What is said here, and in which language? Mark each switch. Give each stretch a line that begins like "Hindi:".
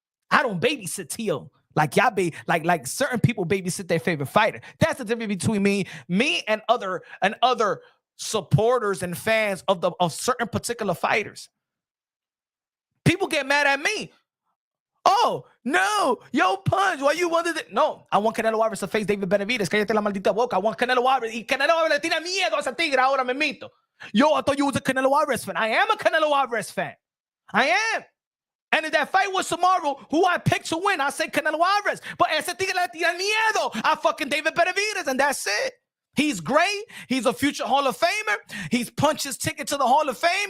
English: I don't babysit Tio like y'all like certain people babysit their favorite fighter. That's the difference between me and other supporters and fans of certain particular fighters. People get mad at me. Oh, no. Yo, Punch, why you wanted it? No, I want Canelo Alvarez to face David Benavidez.
Spanish: Cállate la maldita boca.
English: I want Canelo Alvarez.
Spanish: Y Canelo Alvarez le tiene miedo a ese tigre ahora me mito.
English: Yo, I thought you was a Canelo Alvarez fan. I am a Canelo Alvarez fan. I am. And if that fight was tomorrow, who I picked to win, I say Canelo Alvarez. But
Spanish: ese tigre le tiene miedo a
English: fucking David Benavidez, and that's it. He's great. He's a future Hall of Famer. He's punched his ticket to the Hall of Fame.